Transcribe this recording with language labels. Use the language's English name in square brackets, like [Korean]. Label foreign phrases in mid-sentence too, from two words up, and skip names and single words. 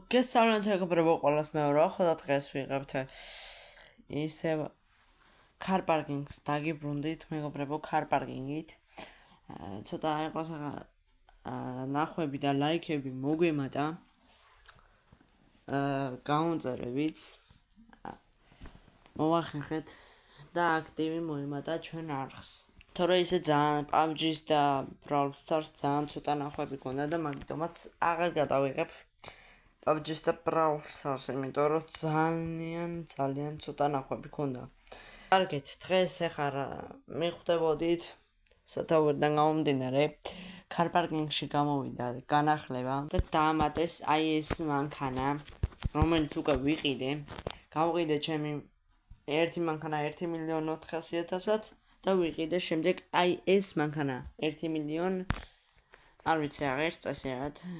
[Georgian] გესალმებით მეგობრებო, ყველას მეორე ახლა დღეს ვიღებთ ისევ car parking-ს დაგიბრუნდით მეგობრებო, car parking-ით. ცოტა იყოს ნახვები და ლაიქები მოგვიმატა. გაუნწერებით. მოვახერხეთ და აქტივი მოიმატა ჩვენ არხს. თორე ისე ძალიან PUBG-ს და Brawl Stars ძალიან ცოტა ნახვები გქონდა და მაგიტომაც აღარ გადავიღებ PUBG-ს და Brawl Stars-ს, იმიტომ რომ ძალიან ცოტა ნახვები გქონდა. კარგით, დღეს ახლა მიხვდებოდით სათაურიდან გამომდინარე car parking-ში გამოვიდა განახლება და დაამატეს აი ეს მანქანა, რომელიც უკვე ვიყიდე. გავყიდე ჩემი ერთი მანქანა 1.400.000-ად და ვიყიდე შემდეგ აი ეს მანქანა 1 მილიონ არ ვიცი აღარ წესიათ.